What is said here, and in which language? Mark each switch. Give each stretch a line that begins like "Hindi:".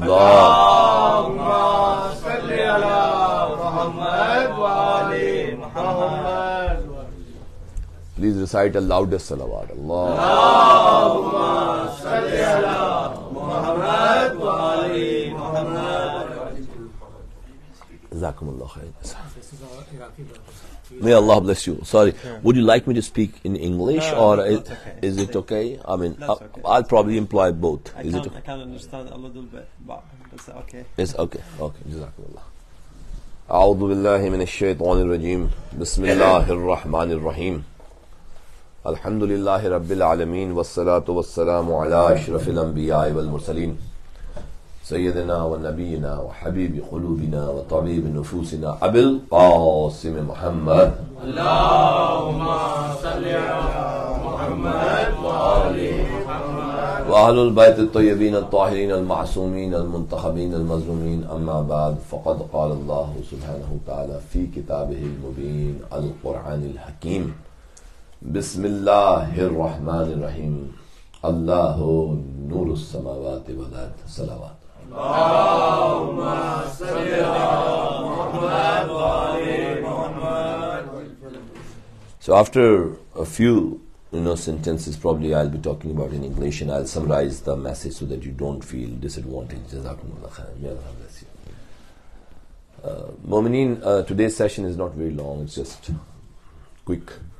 Arabic: اللہم صلی علی محمد و آل محمد۔
English: Please recite the loudest salawat۔
Arabic: اللہم صلی علی محمد و آل محمد۔ جزاکم اللہ خیر۔
English: May Allah bless you. Sorry, would you like me to speak in English or is it okay? I mean, I'll probably employ both. Is it okay? I can understand a little bit, but it's okay. It's okay. Okay.
Arabic: Jazakallah. A'udhu billahi minash shaitanir rajim. Bismillahir rahmanir rahim. Alhamdulillahi rabbil alamin wassalatu wassalamu ala ashrafil anbiya'i wal mursalin. سیدنا و نبینا و حبیب قلوبنا و طبیب نفوسنا ابی القاسم محمد۔ اللہم صلی علی محمد و آل محمد، وأهل البيت الطيبين الطاهرين المعصومين المنتخبين المظلومين، أما بعد، فقد قال الله سبحانه وتعالى في كتابه المبين القرآن الحكيم: بسم الله الرحمن الرحيم، الله نور السماوات والأرض۔ صلوات۔ اللہم صلی علی محمد و آل محمد۔
English: So after a few sentences, probably I'll be talking about in English, and I'll summarize the message so that you don't feel disadvantaged.
Arabic: Jazakumullah khair.
English: May Allah bless you. Mu'mineen, today's session is not very long, it's just quick.